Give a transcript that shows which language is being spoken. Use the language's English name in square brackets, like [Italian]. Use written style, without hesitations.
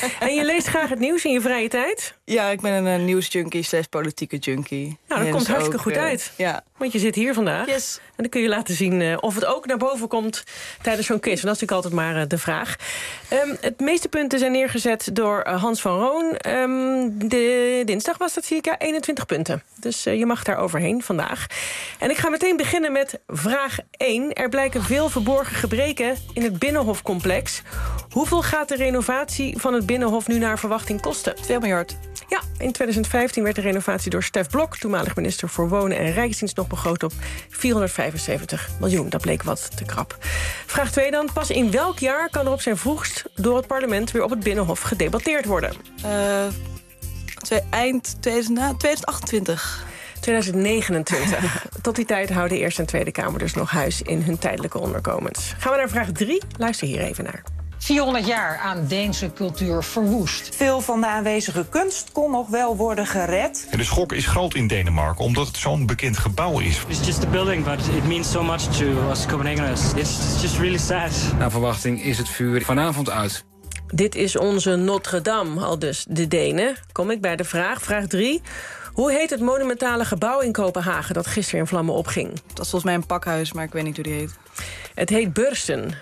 [Dutch] En je leest graag het nieuws in je vrije tijd? Ja, ik ben een nieuwsjunkie /politieke junkie. Nou, dat komt hartstikke goed uit. Ja. Want je zit hier vandaag. [English] Yes. [Dutch] En dan kun je laten zien of het ook naar boven komt tijdens zo'n quiz. En dat is natuurlijk altijd maar de vraag. Het meeste punten zijn neergezet door Hans van Roon. Dinsdag was dat, circa 21 punten. Dus je mag daar overheen vandaag. En ik ga meteen beginnen met vraag 1. Er blijken veel verborgen gebreken in het Binnenhofcomplex. Hoeveel gaat de renovatie van het Binnenhof nu naar verwachting kosten? 2 miljard. Ja, in 2015 werd de renovatie door Stef Blok, toenmalig minister voor Wonen en Rijksdienst, nog begroot op 475 miljoen. Dat bleek wat te krap. Vraag 2 dan. Pas in welk jaar kan er op zijn vroegst door het parlement weer op het Binnenhof gedebatteerd worden? Eind 2028. 2029. Tot die tijd houden Eerste en Tweede Kamer dus nog huis in hun tijdelijke onderkomens. Gaan we naar vraag 3? Luister hier even naar. 400 jaar aan Deense cultuur verwoest. Veel van de aanwezige kunst kon nog wel worden gered. De schok is groot in Denemarken, omdat het zo'n bekend gebouw is. [English] It's just a building, but it means so much to us Copenhageners. It's just really sad. [Dutch] Naar verwachting is het vuur vanavond uit. Dit is onze Notre-Dame, al dus de Denen. Kom ik bij de vraag. Vraag 3. Hoe heet het monumentale gebouw in Kopenhagen dat gisteren in vlammen opging? Dat is volgens mij een pakhuis, maar ik weet niet hoe die heet. Het heet Beursen.